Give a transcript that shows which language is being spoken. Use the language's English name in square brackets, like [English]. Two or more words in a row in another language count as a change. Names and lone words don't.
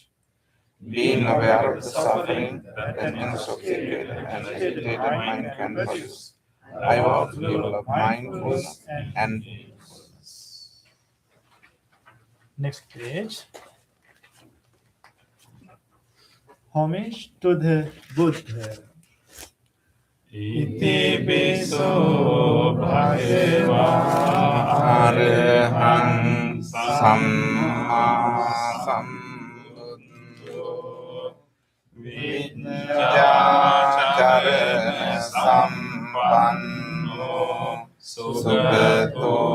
[English] Being aware of the suffering that an intoxicated and agitated mind can produce, I vow to develop mindfulness and mindfulness. Next page. Homage to the Buddha. [Pali] Iti piso bhagava arahang samma sambuddho vidyācarana sampanno sugato